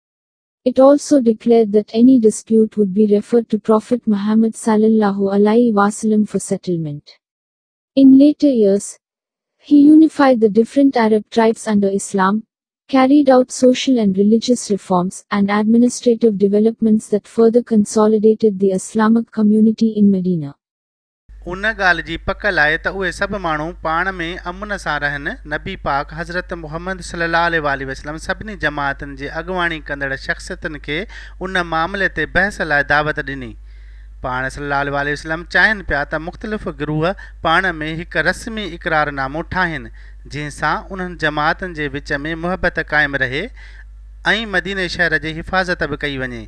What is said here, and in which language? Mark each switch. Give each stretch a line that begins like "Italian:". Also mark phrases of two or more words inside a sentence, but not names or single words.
English: It also declared that any dispute would be referred to Prophet Muhammad
Arabic: صلى الله عليه وسلم
English: for settlement. In later years, he unified the different Arab tribes under Islam, carried out social and religious reforms, and administrative developments that further consolidated the Islamic community in Medina.
Sindhi: उन ॻाल्हि जी पक लाइ त उहे सभु माण्हू पाण में अमुन सां रहनि। नबी पाक हज़रत मुहम्मद
Arabic: صلى الله عليه وسلم
Sindhi: सभिनी जमातनि जे अॻुवाणी कंदड़ शख़्सियतनि खे उन मामले ते बहस लाइ दावत ॾिनी। पाण
Arabic: صلى الله عليه وسلم
Sindhi: चाहिनि पिया त मुख़्तलिफ़ गिरोह पाण में हिकु रस्मी इक़रारनामो ठाहिनि, जंहिंसां उन्हनि जमातनि जे विच में मुहबत क़ाइमु रहे ऐं मदीने शहर जी हिफ़ाज़त बि कई वञे।